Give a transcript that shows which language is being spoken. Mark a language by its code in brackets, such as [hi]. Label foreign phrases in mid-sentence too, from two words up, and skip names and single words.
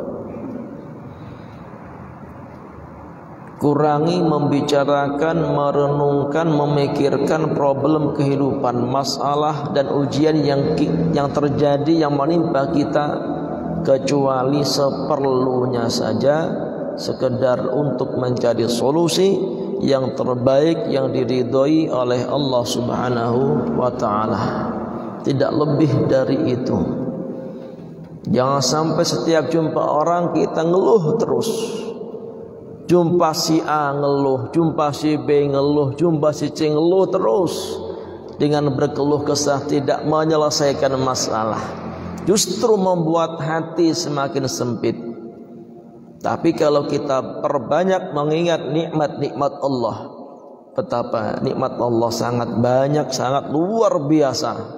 [id] Kurangi membicarakan, merenungkan, memikirkan problem kehidupan, masalah dan ujian yang terjadi, yang menimpa kita, kecuali seperlunya saja, sekedar untuk mencari solusi yang terbaik yang diridhoi oleh Allah [ar] Subhanahu wa Ta'ala. [id] Tidak lebih dari itu. Jangan sampai setiap jumpa orang kita ngeluh terus. Jumpa si A ngeluh, jumpa si B ngeluh, jumpa si C ngeluh terus. Dengan berkeluh kesah tidak menyelesaikan masalah, justru membuat hati semakin sempit. Tapi kalau kita perbanyak mengingat nikmat-nikmat Allah, betapa nikmat Allah sangat banyak, sangat luar biasa.